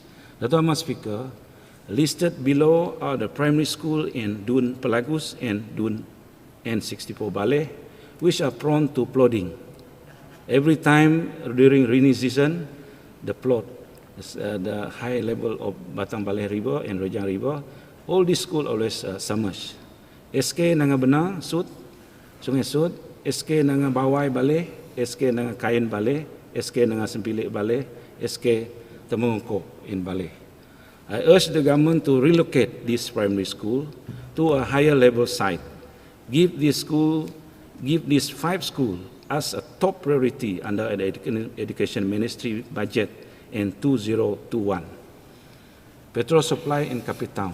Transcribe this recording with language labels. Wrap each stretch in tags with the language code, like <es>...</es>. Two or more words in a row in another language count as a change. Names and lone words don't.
<en>The Honourable Speaker, listed below are the primary school in Dun Pelagus and Dun N64 Baleh, which are prone to flooding. Every time during rainy season, the flood, the high level of Batang Baleh River and Rejang River, all these schools always submerged. SK Nanga Benar, Sud, Sungai Sud, SK Nanga Bawai Baleh, SK Nanga Kain Baleh, SK Nanga Sempilik Baleh, SK Temungko in Baleh. I urge the government to relocate this primary school to a higher level site. Give these 5 schools as a top priority under the Education Ministry budget in 2021. Petrol supply in Kapit Town.</en>